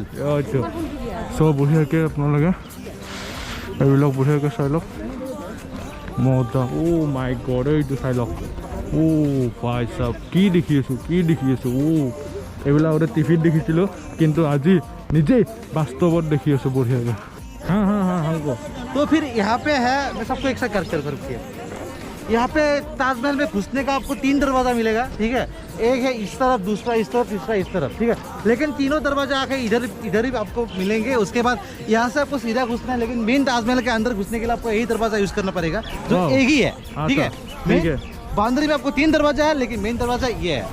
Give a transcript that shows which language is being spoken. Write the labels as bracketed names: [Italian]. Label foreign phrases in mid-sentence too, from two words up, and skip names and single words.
[Assamese] এইটো চব বঢ়িয়াকৈ আপোনালোকে এইবিলাক বঢ়িয়াকৈ চাই লওক মজা [English] oh my god [Assamese] এইটো চাই লওক ভাই চাব কি দেখি আছোঁ এইবিলাক আগতে টিভিত দেখিছিলোঁ কিন্তু আজি নিজেই বাস্তৱত দেখি আছোঁ বঢ়িয়াকৈ हाँ [Hindi] तो फिर यहाँ पे है मैं सबको एक साथ करके यहाँ पे ताजमहल में घुसने का आपको 3 दरवाजा मिलेगा ठीक है एक है इस तरफ दूसरा इस तरफ तीसरा इस तरफ ठीक है लेकिन तीनों दरवाजा आके इधर ही आपको मिलेंगे उसके बाद यहाँ से आपको सीधा घुसना है लेकिन मेन ताजमहल के अंदर घुसने के लिए आपको यही दरवाजा यूज करना पड़ेगा जो एक ही है ठीक है बाउंड्री में आपको 3 दरवाजा है लेकिन मेन दरवाजा ये है